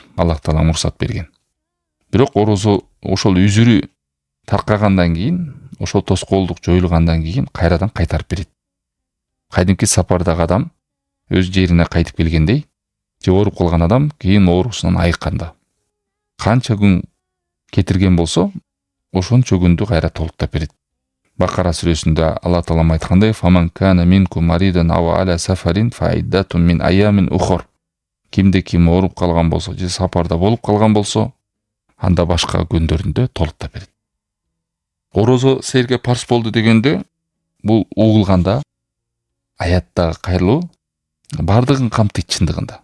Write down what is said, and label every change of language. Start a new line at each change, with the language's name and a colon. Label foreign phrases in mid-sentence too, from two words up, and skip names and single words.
Kyrgyz: Аллах Таала мурсат берген. Бирок орозо ошол үзүрү таркагандан кийин, ошол тоскоолдук жоюлгандан кийин кайрадан кайтарып берет. Кайдымки сапардагы адам өз жерине кайтып келгендей, же ооруп калган адам кийин оорусунан айыкканда канча күн кетирген болсо, ошончо күндү кайра толуктап берет. Бакара сүрөсүндө Алла Таала айткандай:
Arabic: "فمن كان منكم مريضا أو على سفر فعدة من أيام أخر."
Kyrgyz: Кимде ким ооруп калган болсо, же сапарда болуп калган болсо, анда башка күндөрүндө толуктап берет. Орозо силерге парс болду дегенде, бул угулганда аяттагы кайрылуу бардыгын камтыйт чындыгында.